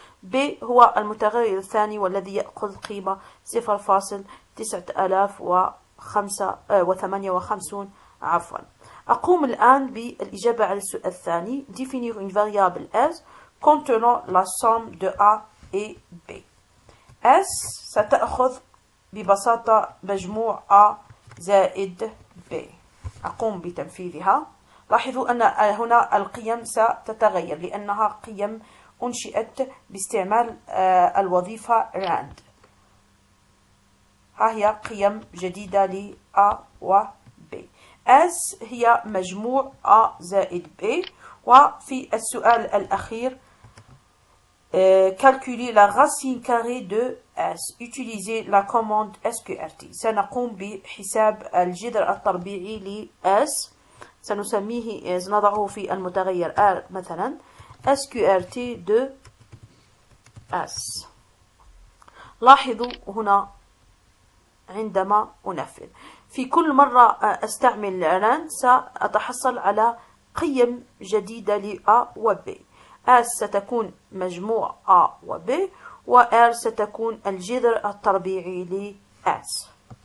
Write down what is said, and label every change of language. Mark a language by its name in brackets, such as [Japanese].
[Arabic] B هو المتغير الثاني والذي يأخذ قيمة 0.9058. أقوم الآن بالإجابة على السؤال الثاني [French] définir une variable S contenant la somme de A et B. [Arabic] S ستأخذ ببساطة مجموع A زائد B. أقوم بتنفيذها. لاحظوا أن هنا القيم ستتغير لأنها قيم أنشئت باستعمال الوظيفة rand. ها هي قيم جديدة ل A و B. S هي مجموع A زائد B. وفي السؤال الأخير [French] calculer la racine carrée de S. Utiliser la commande sqrt. [Arabic] سنقوم بحساب الجذر التربيعي ل S. سنضعه في المتغير R مثلا sqrt de S. لاحظوا هنا عندما أنفذ في كل مرة أستعمل rand سأتحصل على قيم جديدة ل A و B. S ستكون مجموع A و B و R ستكون الجذر التربيعي ل S.